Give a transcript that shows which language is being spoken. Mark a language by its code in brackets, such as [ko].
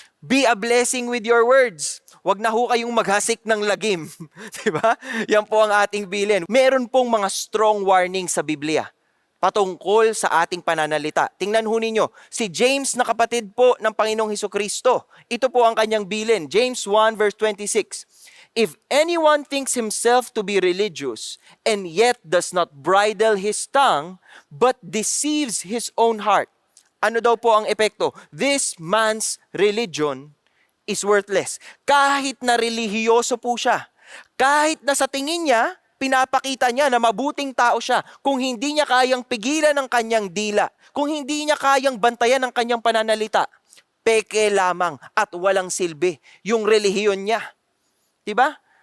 [en] Be a blessing with your words. [tl] Huwag na ho kayong maghasik ng lagim. Diba? Yan po ang ating bilin. Meron pong mga strong warning sa Biblia patungkol sa ating pananalita. Tingnan ho ninyo, si James na kapatid po ng Panginoong Hesukristo. Ito po ang kanyang bilin. [en] James 1 verse 26. If anyone thinks himself to be religious and yet does not bridle his tongue, but deceives his own heart, [tl] ano daw po ang epekto? [en] This man's religion is worthless. [tl] Kahit na relihiyoso po siya, kahit na sa tingin niya, pinapakita niya na mabuting tao siya, kung hindi niya kayang pigilan ang kanyang dila, kung hindi niya kayang bantayan ang kanyang pananalita, peke lamang at walang silbi yung relihiyon niya. Diba?